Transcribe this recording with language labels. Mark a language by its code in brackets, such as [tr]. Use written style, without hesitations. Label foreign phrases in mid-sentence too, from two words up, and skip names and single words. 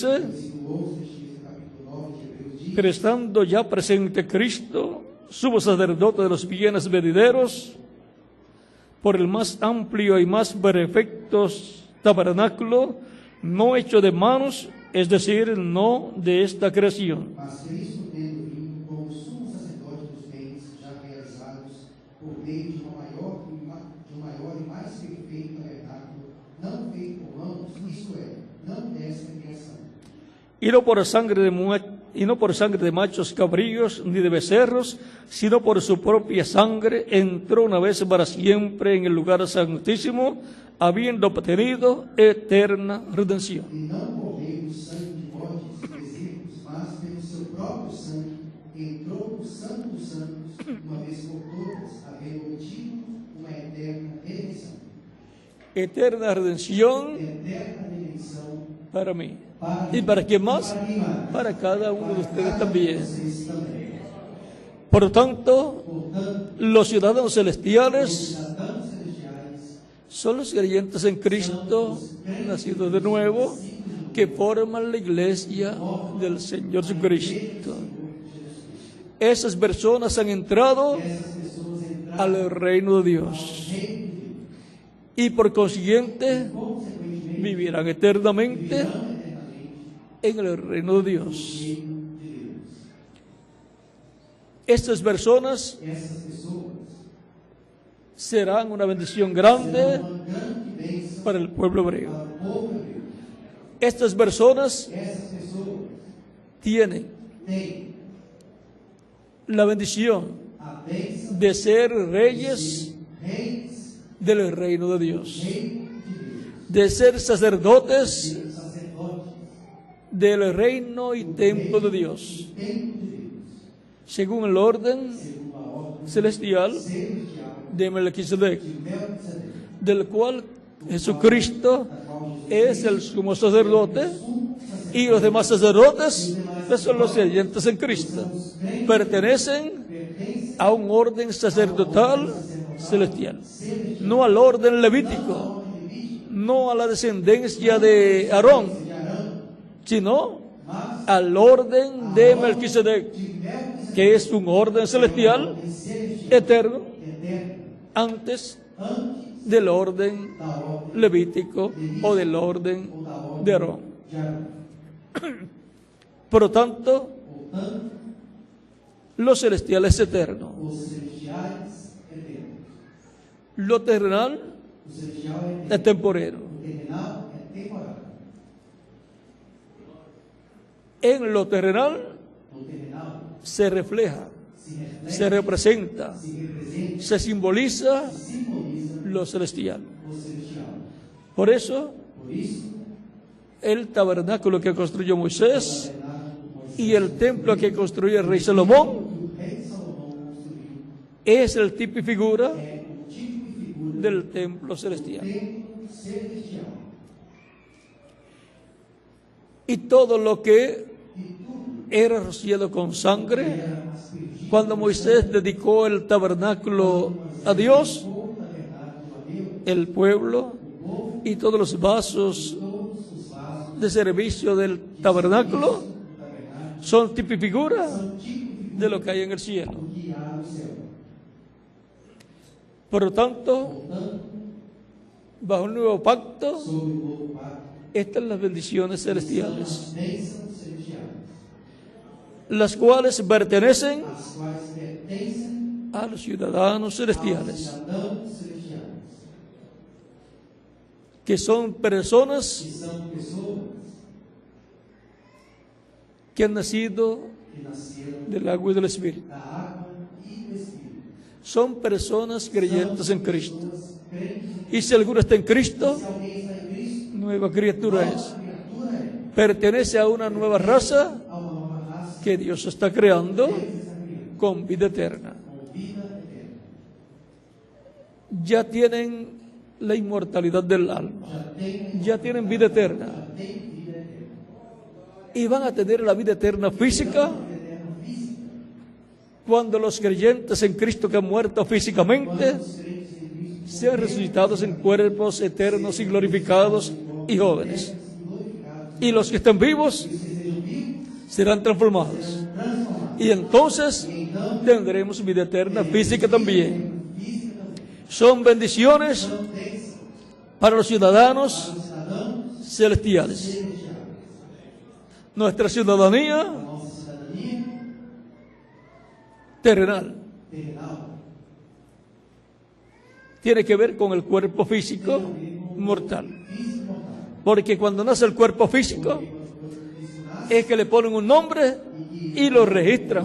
[pt] Versículo 11, capítulo 9 de Hebreus diz: [es] pero estando ya presente Cristo, sumo sacerdote de los bienes venideros, por el más amplio y más perfecto tabernáculo, no hecho de manos, es decir, no de esta creación. [pt] Mas Cristo, tendo vindo como sumo sacerdote dos bens já realizados, por meio de um maior e mais perfeito tabernáculo, não feito por mãos, isto é, não desta criação. [es] Y no por sangre de machos cabríos ni de becerros, sino por su propia sangre, entró una vez para siempre en el lugar santísimo, habiendo obtenido eterna redención. [pt] E não por meio do sangue de bodes e bezerros, mas pelo seu próprio sangue, entrou no Santo dos Santos, uma vez por todas, havendo obtido uma eterna redenção. [es] Eterna redención [pt] Eterna redenção [es] para mí. [pt] para [es] ¿Y para quién más? [pt] para quem mais? [es] Para cada uno de ustedes también. [pt] Vocês também. [es] Por lo tanto, [pt] Portanto, [es] los ciudadanos [pt] os [es] celestiales [pt] cidadãos celestiais [es] son los creyentes en Cristo, nacidos de nuevo, que forman la iglesia del Señor Jesucristo. Esas personas han entrado [pt] essas pessoas entraram [es] al reino de Dios [pt] no reino de Deus. [es] y por consiguiente [pt] Consequentemente, [es] vivirán eternamente [pt] virão eternamente [es] en el reino de Dios. [pt] no reino de Deus. [es] Estas personas [pt] Essas pessoas [es] serán una bendición [pt] serão grande uma grande bênção [es] para el pueblo hebreo. [pt] para o povo hebreu. [es] Estas personas [pt] Essas pessoas [es] tienen [pt] têm [es] la bendición [pt] a bênção [es] de ser [pt] de [es] reyes [pt] ser reis [es] del reino de Dios, [pt] do reino de Deus, [es] de ser sacerdotes [pt] ser sacerdotes [es] del reino y templo de Dios, [pt] do templo de Deus, [es] según el orden [pt] segundo a ordem [es] celestial [pt] celestial [es] de Melquisedec, [pt] de Melquisedec, [es] del cual Jesucristo [pt] da qual Jesus [es] es el sumo sacerdote y los demás sacerdotes que son los creyentes en Cristo, pertenecen [pt] pertence [es] a un orden sacerdotal celestial, [pt] celestial, [es] no al orden levítico, [pt] a ordem levítica [es] no a la descendencia de Aarón, [pt] de Arão, [es] sino [pt] mas [es] al orden de Melquisedec, [pt] de Melquisedec, [es] que es un orden celestial [pt] ordem celestial [es] eterno [pt] eterno, [es] antes [pt] antes [es] del orden [pt] da ordem [es] levítico o del orden [pt] ou da ordem [es] de Aarón. [pt] de Arão. [es] Por lo tanto, [pt] Portanto, [es] lo celestial es eterno, [pt] os celestiais eternos. [es] lo terrenal [pt] O celestial é [es] es eterno. temporero. [pt] O terrenal é temporário. [es] En lo terrenal [pt] No terrenal [es] se refleja, [pt] se reflete, [es] se representa, [pt] se representa, [es] se simboliza [pt] se simboliza [es] lo celestial. [pt] o celestial. [es] Por eso, [pt] Por isso, [es] el tabernáculo que construyó [pt] o [es] Moisés [pt] tabernáculo de [es] Y el templo que construyó el rey Salomón [pt] o rei Salomão construiu [es] es el tipo y figura [pt] é o tipo e figura [es] del templo [pt] do [es] celestial. [pt] templo celestial. [es] Y todo lo que [pt] E tudo [es] era rociado con sangre, [pt] era aspergido [es] cuando Moisés dedicó el tabernáculo a Dios, [pt] o tabernáculo a Deus, [es] el pueblo [pt] o povo, [es] y todos los vasos [pt] todos os vasos [es] de servicio del tabernáculo [pt] do tabernáculo [es] son tipo y figura [pt] são tipo e figura [es] de lo que hay en el cielo. [pt] do que há no céu. [es] Por lo tanto, [pt] Portanto, [es] bajo un nuevo pacto, [pt] sob o novo pacto, [es] están las bendiciones [pt] são [es] celestiales, [pt] as bênçãos celestiais, [es] las cuales pertenecen [pt] as quais pertencem [es] a los ciudadanos [pt] aos [es] celestiales, [pt] cidadãos celestiais, [es] que son personas [pt] que são pessoas [es] que han nacido [pt] que nasceram [es] del agua y del Espíritu. [pt] da água e do Espírito. [es] Son personas creyentes en Cristo. [pt] Pessoas crentes em [es] Y si alguno está en Cristo, [pt] Se alguém está em Cristo, [es] nueva criatura [pt] nova [es] es. [pt] criatura é. [es] Pertenece a una nueva raza [pt] Há uma nova raça [es] que Dios está creando [pt] que Deus está criando, [es] con vida eterna. [pt] com vida eterna. [es] Ya tienen la inmortalidad del alma. Ya tienen vida eterna. [pt] Já tem vida eterna. [es] Y van a tener la vida eterna física [pt] Vida eterna física. [es] cuando los creyentes en Cristo que han muerto físicamente [pt] Os crentes em Cristo [es] sean resucitados en cuerpos eternos y glorificados y jóvenes. [pt] glorificados, [es] Y los que estén vivos [pt] que sejam vivos, [es] serán transformados. [pt] transformados. [es] Y entonces [pt] Então, [es] tendremos vida eterna física también. [pt] física também. [es] Son bendiciones [pt] São bênçãos [es] para los ciudadanos [pt] para os cidadãos [es] celestiales. [pt] celestiais. [es] Nuestra ciudadanía [pt] A nossa cidadania [es] terrenal [pt] terrenal [es] tiene que ver con el cuerpo físico mortal. [pt] física mortal. [es] Porque cuando nace el cuerpo físico [pt] Quando isso nasce [es] es que le ponen un nombre y lo registran.